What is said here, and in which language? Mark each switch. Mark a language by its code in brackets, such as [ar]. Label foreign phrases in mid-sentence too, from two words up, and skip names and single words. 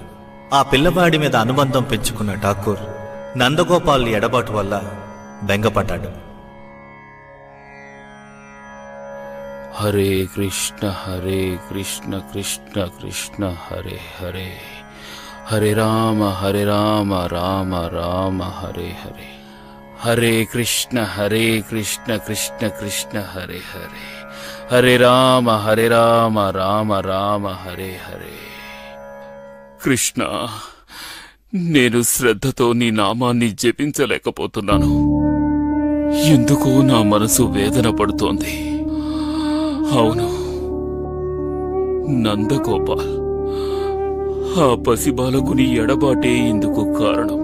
[te] ఆ పిల్లవాడి మీద అనుబంధం పెంచుకున్న ఠాకూర్ నందగోపాల్ ఎడబాటు వల్ల బెంగపడ్డాడు. [sa] హరే కృష్ణ కృష్ణ కృష్ణ హరే హరే, హరే రామ రామ రామ హరే హరే, హరే కృష్ణ కృష్ణ కృష్ణ హరే హరే, హరే రామ రామ రామ హరే హరే. [te] కృష్ణ, నేను శ్రద్ధతో నీ నామాన్ని జపించలేకపోతున్నాను. ఎందుకో నా మనసు వేదన పడుతోంది. అవును, నందగోపాల్ ఆ పసిబాలకుని ఎడబాటే ఇందుకు కారణం.